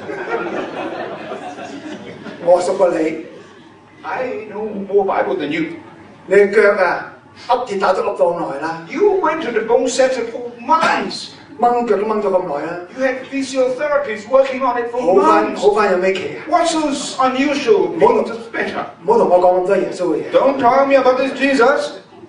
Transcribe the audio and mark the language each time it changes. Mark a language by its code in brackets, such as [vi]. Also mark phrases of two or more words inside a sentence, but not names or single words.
[yue] 我熟過你。 [en] I know more Bible than you. [yue] 你嘅腳啊，噏跌打都噏咗咁耐啦， [en] You went to the bone setter for months. [yue] 掹腳都掹咗咁耐啦， [en] You had physiotherapists working on it for [yue] 好 [en] months. [yue] 翻有咩奇啊？ [en] What's so unusual? Maybe just better. [yue] 唔好同我講咁多耶穌嘅嘢。 [en] Don't tell me about this Jesus.